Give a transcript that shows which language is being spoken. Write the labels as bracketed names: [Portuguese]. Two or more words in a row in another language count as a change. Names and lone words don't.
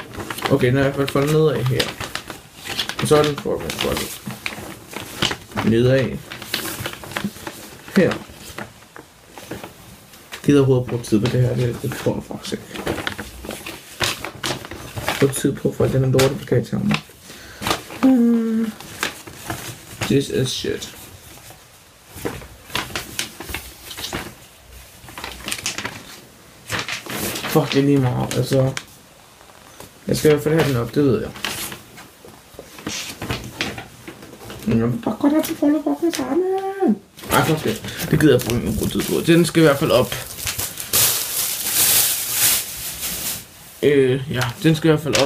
[Danish] Okay, den er i hvert fald foldet nedad her. Og så er den foldet nedad. Her. Gider overhovedet bruge tid på det her, det tror jeg faktisk ikke. Bruge tid på for den er lortet plakat til ham. [English] This is shit. Fuck, [Danish] det er lige meget, altså. Jeg skal i hvert fald have den op, det ved jeg. Jeg vil bare godt have den foldet fucking sammen. Nej, faktisk det gider jeg bruge en god tid på. Den skal i hvert fald op. Ja, den skal i hvert fald op.